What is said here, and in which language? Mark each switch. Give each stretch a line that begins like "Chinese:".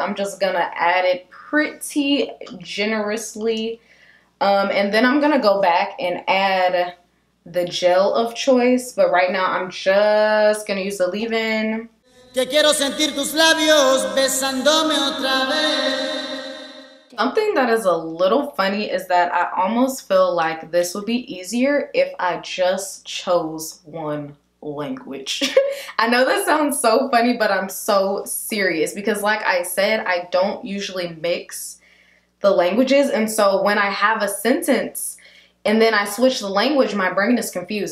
English: I'm just gonna add it pretty generously. And then I'm gonna go back and add the gel of choice. But right now I'm just gonna use the leave-in.
Spanish: Que quiero sentir tus labios besándome otra vez.
English: Something that is a little funny is that I almost feel like this would be easier if I just chose one language. I know that sounds so funny, but I'm so serious because like I said, I don't usually mix the languages, and so when I have a sentence and then I switch the language, my brain is confused.